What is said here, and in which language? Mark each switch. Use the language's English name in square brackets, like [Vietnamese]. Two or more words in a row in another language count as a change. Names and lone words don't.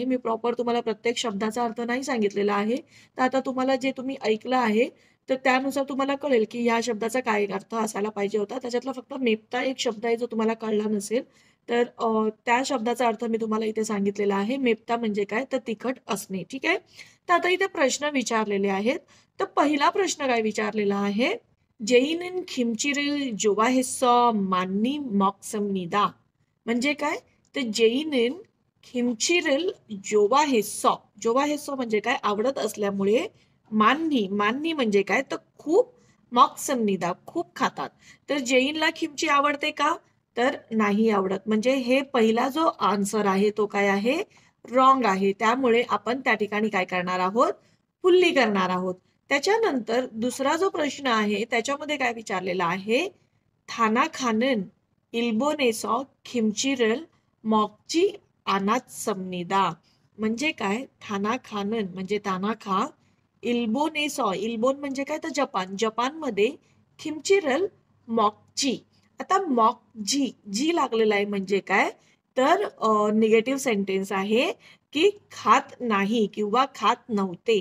[Marathi] मी प्रॉपर तुम्हाला प्रत्येक शब्दाचा अर्थ नाही सांगितलेला आहे. तर आता तुम्हाला जे तुम्ही ऐकलं आहे तर त्यानुसार तुम्हाला कळेल की ह्या शब्दाचा काय अर्थ असायला पाहिजे होता. त्याच्यातला फक्त मेप्ता एक शब्द आहे जो तुम्हाला कळला नसेल. तर त्या शब्दाचा अर्थ मी तुम्हाला इथे सांगितलेला आहे. मेप्ता म्हणजे काय? तर तिखट असणे. ठीक आहे. तर आता इथे प्रश्न विचारलेले आहेत. तर पहिला प्रश्न काय विचारलेला आहे? [Korean] 제이는 김치를 좋아해서 많이 먹습니다. [Marathi] म्हणजे काय? तर [Korean] 제이는 김치를 좋아해서 [Marathi] म्हणजे काय? आवडत असल्यामुळे मान्नी म्हणजे काय? तर खूप 먹습니다. खूप खातात. तर जैनला किमची आवडते का? तर नाही आवडत. म्हणजे हे पहिला जो आन्सर आहे तो काय आहे? रॉंग आहे. त्यामुळे आपण त्या ठिकाणी काय करणार आहोत? पुल्ली करणार आहोत. त्याच्यानंतर दुसरा जो प्रश्न आहे त्याच्यामध्ये काय विचारलेला आहे? [Korean] 타나카는 일본에서 김치를 먹지 않았습니다. [Marathi] म्हणजे काय? 타나카는 म्हणजे तानाखा इल्बोन म्हणजे काय? तर जपानमध्ये [Korean] 김치를 먹지. [Marathi] आता मॉकजी जी लागलेला आहे म्हणजे काय? तर [English] negative sentence [Marathi] आहे की खात नाही किंवा खात नव्हते.